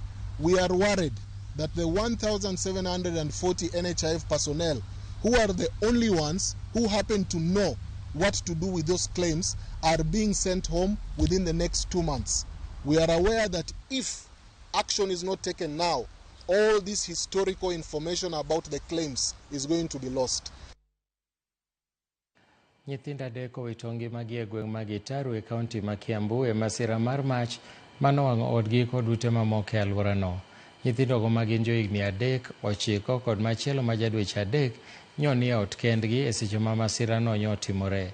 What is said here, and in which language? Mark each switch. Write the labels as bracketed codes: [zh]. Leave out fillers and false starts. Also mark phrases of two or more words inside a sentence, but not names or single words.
[en] We are worried that the 1,740 NHIF personnel, who are the only ones who happen to know what to do with those claims, are being sent home within the next 2 months. We are aware that if action is not taken now, all this historical information about the claims is going to be lost. [luo] Nyithindo adek owito ngimagi e gweng' ma Gitaru e kaunti ma Kiambu e masira mar mach manowang'o odgi kod ute mamoko e alworano. Nyithindogo ma gin johigni 3, 9 kod machielo ma jadweche 3 nyoni e ot kendgi e seche ma masirano nyotimore.